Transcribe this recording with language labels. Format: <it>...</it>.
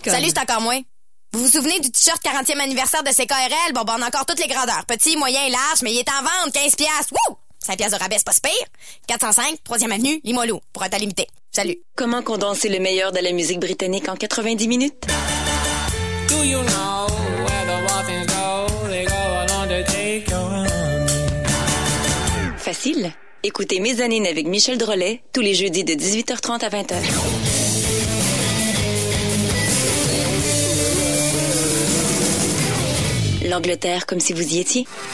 <fr>Salut, c'est encore moi. Vous vous souvenez du t-shirt 40e anniversaire de CKRL? Bon, ben, on a encore toutes les grandeurs. Petit, moyen, large, mais il est en vente, 15$. Wouh! 5$ de rabais, c'est pas si pire. 405, 3e avenue, Limoilou, pour un temps limité. Salut. Comment condenser le meilleur de la musique britannique en 90 minutes?</fr> <en>Do you know where the waffles go? They go along to take your money.</en> <fr>Facile. Écoutez Mezzanine avec Michel Drolet tous les jeudis de 18h30 à 20h. L'Angleterre, comme si vous y étiez.</fr>